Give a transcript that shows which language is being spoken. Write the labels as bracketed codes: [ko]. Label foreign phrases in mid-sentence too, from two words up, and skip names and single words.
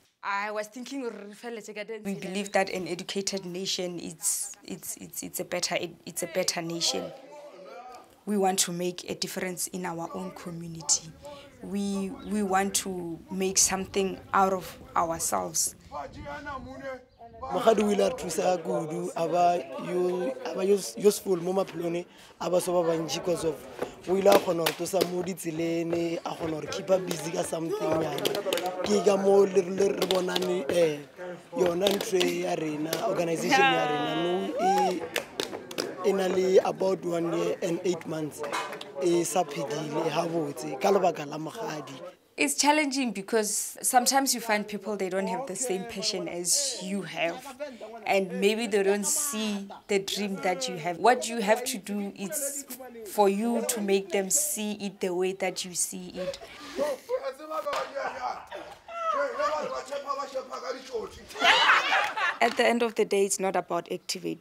[en] I was thinking, we believe that an educated nation it's a better nation. We want to make a difference in our own community. We want to make something out of ourselves. [nso] Mokgadi o ile a thusa kudu aba useful mo maphelong a batho ba bantši [en] because of [nso] o ile a kgona go tosa mo ditseleng a kgona go [en] keep busy [nso] ka something yana ke ka mo le re bonane yona ntho ya rena organization ya rena no e na le [en] about 1 year and 8 months [nso] e sa phedile ha botse ka lebaka la Mokgadi. [en] It's challenging because sometimes you find people, they don't have the same passion as you have. And maybe they don't see the dream that you have. What you have to do is for you to make them see it the way that you see it. At the end of the day, it's not about Activate.